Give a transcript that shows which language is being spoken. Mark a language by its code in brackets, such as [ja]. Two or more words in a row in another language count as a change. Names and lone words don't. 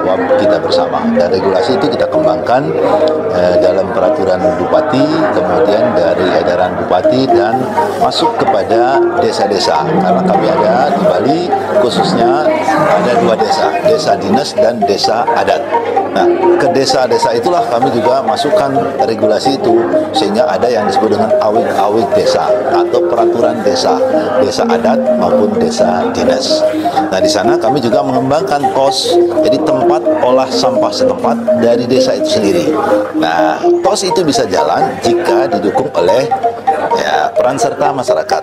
[id] Dan regulasi itu kita kita kembangkan dalam peraturan Bupati, kemudian dari edaran Bupati dan masuk kepada desa-desa. Karena kami ada di Bali khususnya ada 2 desa, desa dinas dan desa adat. Nah, ke desa-desa itulah kami juga masukkan regulasi itu sehingga ada yang disebut dengan awik-awik desa atau peraturan desa, desa adat maupun desa dinas. Nah, di sana kami juga mengembangkan TOS, jadi tempat olah sampah setempat dari desa itu sendiri. Nah, TOS itu bisa jalan jika didukung oleh peran serta masyarakat.